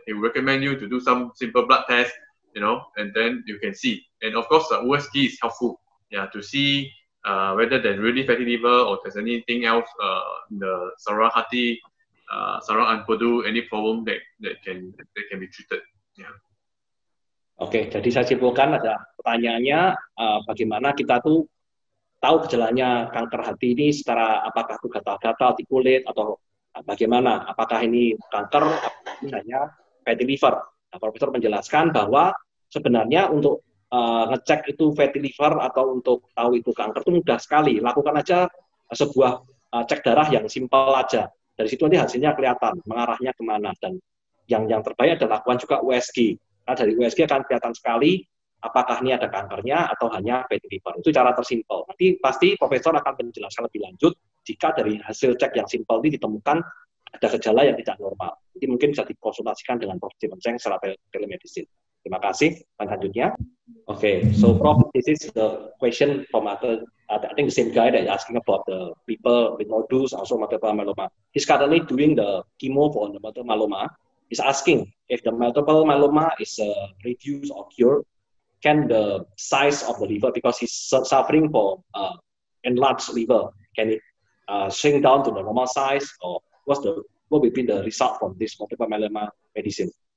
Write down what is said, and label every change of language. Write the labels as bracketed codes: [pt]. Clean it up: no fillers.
[en] He will recommend you to do some simple blood test, and then you can see. And of course, OST is helpful. Yeah, to see whether there's really fatty liver or there's anything else in the [id] sarang hati, sarang Empedu, [en] any problem that can be treated. Yeah. [id] Oke, jadi saya simpulkan ada pertanyaannya bagaimana kita tuh tahu gejalanya kanker hati ini secara apakah itu gatal-gatal di kulit atau bagaimana, apakah ini kanker atau hanya fatty liver. Nah, Profesor menjelaskan bahwa sebenarnya untuk ngecek itu fatty liver atau untuk tahu itu kanker itu mudah sekali. Lakukan aja sebuah cek darah yang simpel aja. Dari situ nanti hasilnya kelihatan mengarahnya kemana. Dan yang terbaik adalah lakukan juga USG. Nah, dari USG akan kelihatan sekali apakah ini ada kankernya atau hanya fatty liver. Itu cara tersimpel. Nanti pasti Profesor akan menjelaskan lebih lanjut jika dari hasil cek yang simpel ini ditemukan ada gejala yang tidak normal. Jadi mungkin bisa dikonsultasikan dengan Prof. Cheng secara telemedicine. Terima kasih. Selanjutnya. [en] Okay, so Prof, this is the question from I think the same guy that asking about the people with nodules, also multiple myeloma. He's currently doing the chemo for the multiple myeloma. He's asking if the multiple myeloma is reduced or cured, can the size of the liver, because he's suffering for enlarged liver, can it shrink down to the normal size, or what will be the result from this multiple myeloma medicine?